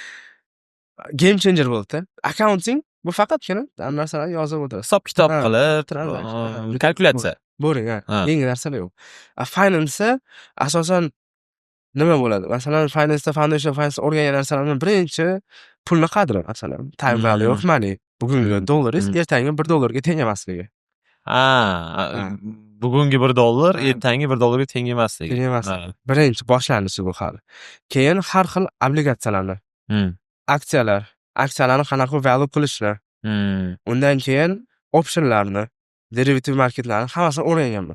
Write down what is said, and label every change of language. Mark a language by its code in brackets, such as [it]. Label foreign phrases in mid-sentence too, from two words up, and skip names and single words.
[en] Game changer [uz] bo'ldi. Accounting Bu faqatgina narsalarni yozib o'tirish. Hisob kitob Ha, qilib, transaction. kalkulyatsiya. Bo'ring, ha. Ha. Yangi narsalar yo'q. Finance asosan nima bo'ladi? Masalan, [en] foundation finance [uz] o'rgangan narsalarning birinchi pulni qadri, masalan, [en] time value of money. [uz] Bugungi dollaringiz ertangi $1 ga teng emasligi. Ha, bugungi $1, Ha. ertangi $1 ga teng emasligi. Teng emasligi. Birinchi boshlanishi bu hali. Keyin har xil obligatsiyalarni, aksiyalarni qanaqa value qilishni, undan keyin optionlarni, [en] derivative marketlarni [uz] hammasini o'rganganman.